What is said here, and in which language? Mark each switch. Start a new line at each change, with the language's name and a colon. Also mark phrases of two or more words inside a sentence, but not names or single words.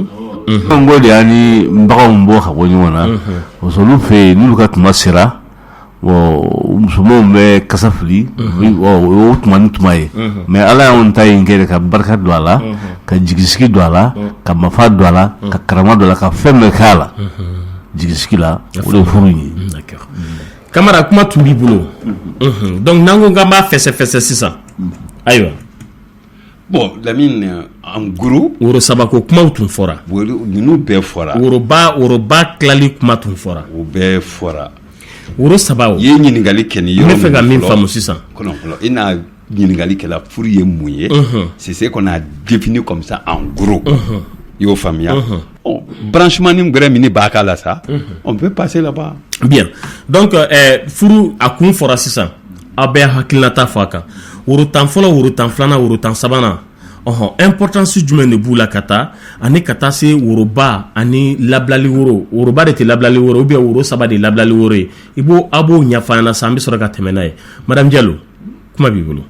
Bambara: n ko de y'a ni baganw bɔ ka bɔ ɲɔgɔn na
French: parce que
Bambara: olu fɛ yen n'olu ka tuma sera musomanw bɛ kasa fili o tuma ni tuma ye mais ala y'anw ta yen kɛ ka barika don a la ka jigisigi don a la ka mafa don a la ka karama don a la ka fɛn bɛɛ k'a la jigisigi la o de ye furu ye Camara kuma tun b'i bolo donc n'an ko k'an b'a fɛsɛ sisan ayiwa
French: bon Lamine en gros
Bambara: woro sabako kumaw tun fɔra ninnu bɛɛ fɔra woroba tilali kuma tun fɔra o bɛɛ fɔra woro saba i ye ɲininkali kɛ ni yɔrɔ min fɛ ka min faamu sisan fɔlɔ i n'a ɲininkali kɛla furu ye mun ye
French: c'est ce qu'on a défini comme ça en gros
Bambara: i y'o faamuya branchement ni gbɛrɛ min b'a k'a la sa
French: on peut passer là-bas bien donc
Bambara: furu a kun fɔra sisan aw bɛɛ hakilinata fɔ a kan woro tan fɔlɔ woro tan filanan woro tan sabanan importance jumɛn de b'u la ka taa ani ka taa se woroba ani labilali woro woroba de tɛ labilali woro
French: ou bien
Bambara: woro saba de labilali woro ye i b'o a b'o ɲɛfɔ an na sisan an bɛ sɔrɔ ka tɛmɛ n'a ye madame Diallo kuma b'i bolo.